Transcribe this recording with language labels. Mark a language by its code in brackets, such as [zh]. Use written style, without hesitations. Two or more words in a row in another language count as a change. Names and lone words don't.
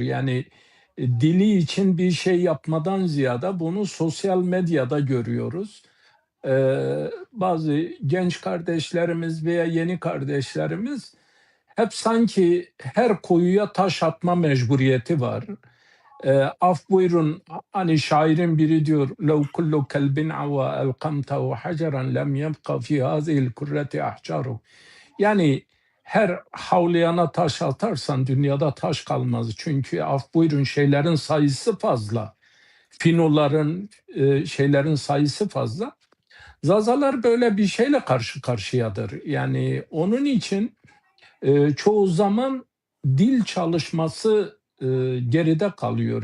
[tr] Yani dili için bir şey yapmadan ziyade bunu sosyal medyada görüyoruz. Bazı genç kardeşlerimiz veya yeni kardeşlerimiz hep sanki her koyuya taş atma mecburiyeti var. Af buyurun, hani şairin biri diyor [ar] لو كل كلب عوى ألقمته حجرا لم يبق في هذه الكرة أحجار. [tr] Yani her havlayana taş atarsan dünyada taş kalmaz. Çünkü af buyurun şeylerin sayısı fazla. Finoların, şeylerin sayısı fazla. Zazalar böyle bir şeyle karşı karşıyadır. Yani onun için çoğu zaman dil çalışması geride kalıyor.